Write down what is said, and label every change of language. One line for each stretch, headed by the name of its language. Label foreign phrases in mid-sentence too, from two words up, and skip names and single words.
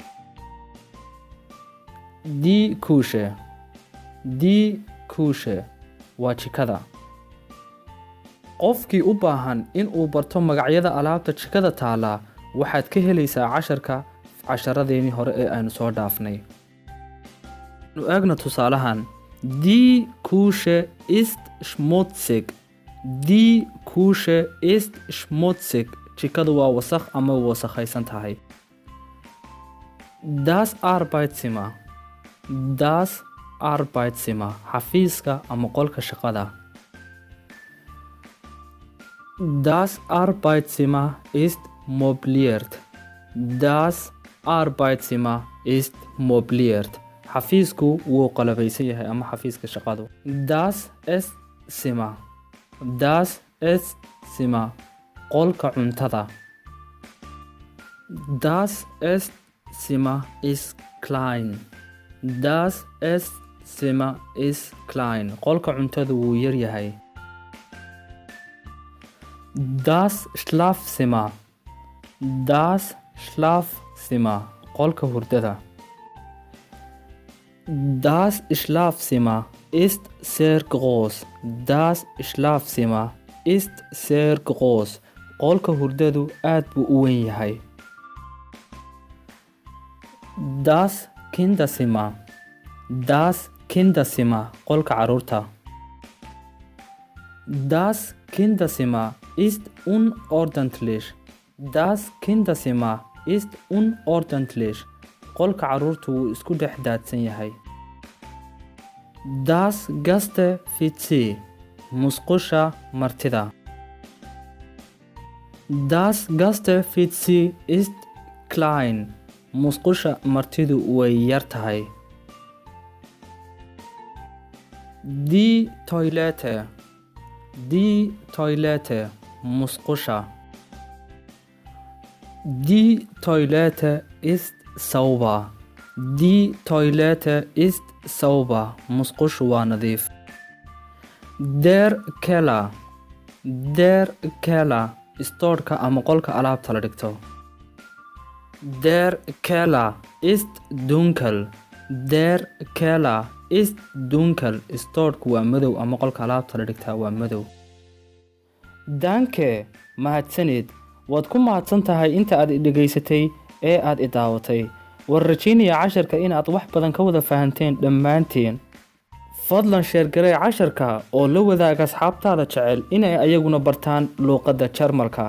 German: Die Küche. Die Küche
Somali: waa jikada. Qofkii u baahan in uu barto magacyada alaabta jikada taala waxaad ka helaysaa casharadeeni hore ee aynu soo dhaafnay. Nu eegna tusaalahan.
German: Die Küche ist schmutzig. Die Küche ist schmutzig.
Somali: Jikadu waa wasakh ama wasakhaysan tahay.
German: Das Arbeitszimmer. Das Arbeitszimmer
Somali: xafiiska ama qolka shaqada.
German: Das Arbeitszimmer ist möbliert. Das Arbeitszimmer ist möbliert.
Somali: Xafiisku wuu qalabaysan yahay ama xafiiska shaqadu.
German: Das Esszimmer. Das Esszimmer
Somali: qolka cuntada.
German: Das Esszimmer ist klein. Das Esszimmer ist klein.
Somali: Qolka cuntada wuu yar yahay.
German: Das Schlafzimmer. Das Schlafzimmer
Somali: qolka hurdada.
German: Das Schlafzimmer ist sehr groß. Das Schlafzimmer ist sehr groß.
Somali: Qolka hurdadu aad buu u weyn yahay.
German: Das Kinderzimmer. Das Kinderzimmer
Somali: qolka caruurta.
German: Das Kinderzimmer ist unordentlich. Das Kinderzimmer ist unordentlich.
Somali: Qolka caruurtu wuu isku dhex daadsan yahay.
German: Das Gäste-WC.
Somali: Musqusha martida.
German: Das Gäste-WC ist klein.
Somali: Musqusha martidu way yar tahay.
German: Die Toilette. Die Toilette. Musqusha. Die Toilette ist sauber. Die Toilette ist sauber.
Somali: Musqushu waa nadiif.
German: Der Keller. Der Keller.
Somali: Stoorka ama qolka alaabta la dhigto.
German: Der Keller ist dunkel. Der Keller ist dunkel.
Somali: Stoorku waa madow ama qolka alaabta la dhigtaa waa madow. Danke, mahadsanid. Waad ku mahadsan tahay inta aad dhegaysatay ee aad i daawatay. War rajaynaya casharka inaad wax badan ka wada fahanteen dhammaantiin. Fadlan share garee casharka oo la wadaaga asxaabtaada jecel inay ayaguna bartaan luqadda Jarmalka.